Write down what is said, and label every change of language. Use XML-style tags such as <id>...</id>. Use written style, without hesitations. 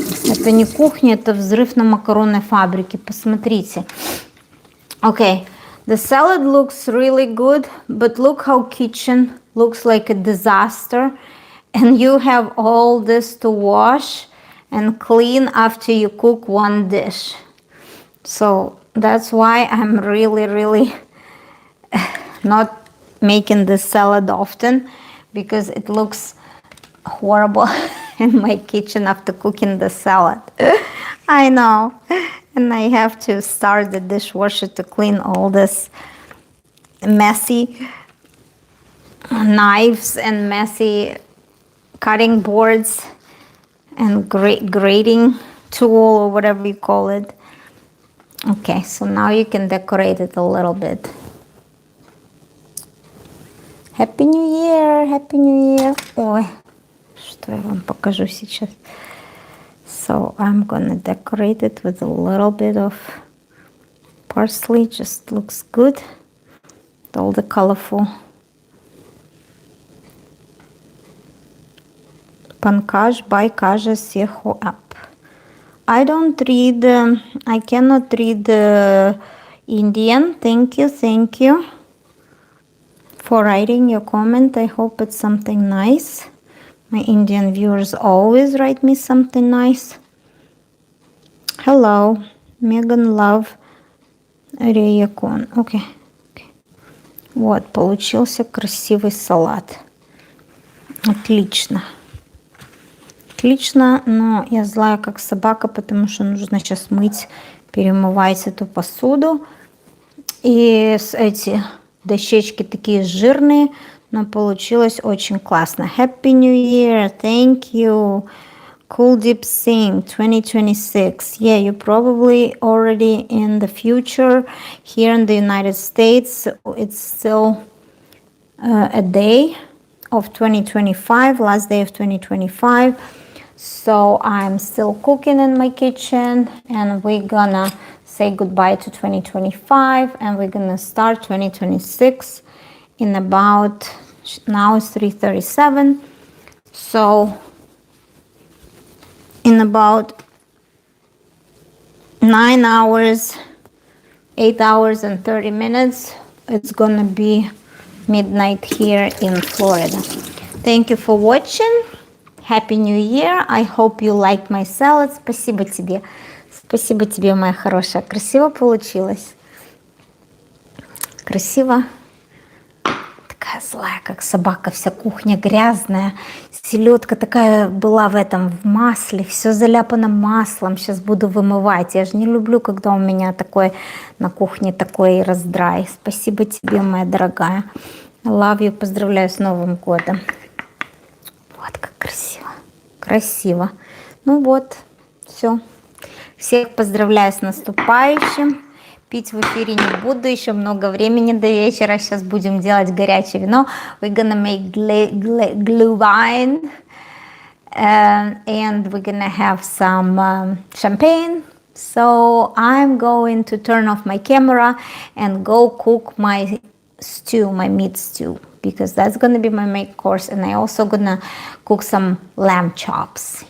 <ru>Это не кухня, это взрыв на макаронной фабрике. Посмотрите.</ru> <en>Okay, the salad looks really good, but look how kitchen looks like a disaster. And you have all this to wash and clean after you cook one dish. So that's why I'm really not making this salad often, because it looks horrible in my kitchen after cooking the salad. I know. And I have to start the dishwasher to clean all this messy knives and messy cutting boards and grating tool or whatever you call it. Okay, so now you can decorate it a little bit. Happy New Year, Happy New Year.</en> <ru>Ой, что я вам покажу сейчас.</ru> <en>So I'm gonna decorate it with a little bit of parsley. Just looks good. All the colorful pankaj by Kaja Seho app. I don't read, I cannot read Indian. Thank you for writing your comment. I hope it's something nice. My Indian viewers always write me something nice. Hello, Megan Love Рейякон.</en> <ru>Окей. Вот, получился красивый салат. Отлично. Отлично, но я злая как собака, потому что нужно сейчас мыть, перемывать эту посуду. И эти дощечки такие жирные, но получилось очень классно.</ru> <en>Happy New Year, thank you. Cool Deep Sing 2026. Yeah, you're probably already in the future. Here in the United States, it's still a day of 2025, last day of 2025. So I'm still cooking in my kitchen, and we're gonna say goodbye to 2025, and we're gonna start 2026 in about, now it's 3:37. So in about 9 hours, 8 hours and 30 minutes, it's gonna be midnight here in Florida. Thank you for watching. Happy New Year. I hope you liked my salad.</en> <ru>Спасибо тебе. Спасибо тебе, моя хорошая. Красиво получилось. Красиво. Такая злая, как собака. Вся кухня грязная. Селедка такая была в масле. Все заляпано маслом. Сейчас буду вымывать. Я же не люблю, когда у меня такой на кухне такой раздрай. Спасибо тебе, моя дорогая.</ru> <en>Love you.</en> <ru>Поздравляю с Новым годом. Вот как красиво. Красиво. Ну вот, все. Всех поздравляю с наступающим. Пить в эфире не буду, еще много времени до вечера. Сейчас будем делать горячее вино.</ru> <en>We're gonna make glühwein. And we're gonna have some champagne. So I'm going to turn off my camera and go cook my stew, my meat stew, because that's gonna be my main course. And I also gonna cook some lamb chops.</en>